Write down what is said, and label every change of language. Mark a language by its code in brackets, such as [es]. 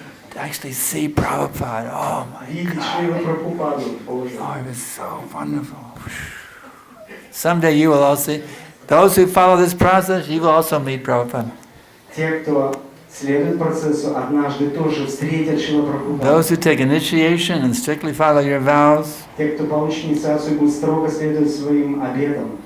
[en] to actually see Prabhupada. Oh my [ru] Видеть [en] God. [ru] Шрила Прабхупаду, Боже. [en] Oh, it was so wonderful. Someday you will all see, those who follow this process, you will also meet Prabhupada. [ru] Те, кто следует процессу, однажды тоже встретят Шрила Прабхупаду. [en] Those who take initiation and strictly follow your vows, [ru] Те, кто получит инициацию и будет строго следовать своим обетам,